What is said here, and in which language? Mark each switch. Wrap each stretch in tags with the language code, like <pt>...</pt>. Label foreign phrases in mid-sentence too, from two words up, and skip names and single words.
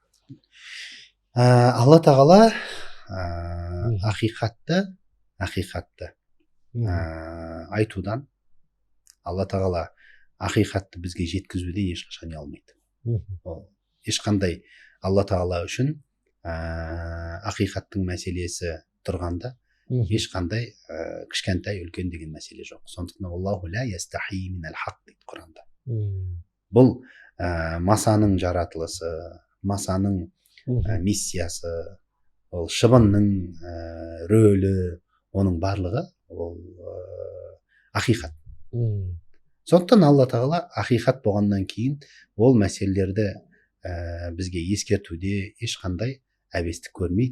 <kk>Алла тағала ақиқатты айтудан, алла тағала ақиқатты бізге жеткізуде ешқашан ұялмайды. Ешқандай алла тағала үшін ақиқаттың мәселесі тұрғанда ешқандай кішкентай үлкен деген мәселе жоқ.</kk> <ar>Сондықтан الله لا يستحيي من الحق</ar> <kk>дейді Құранда. Бұл масаның жаратылысы, масаның миссиясы, ол шыбынның рөлі, оның барлығы ол ақиқат. Сондықтан Алла тағала ақиқат болғаннан кейін ол мәселелерді бізге ескертуде ешқандай әбестік көрмейді.</kk>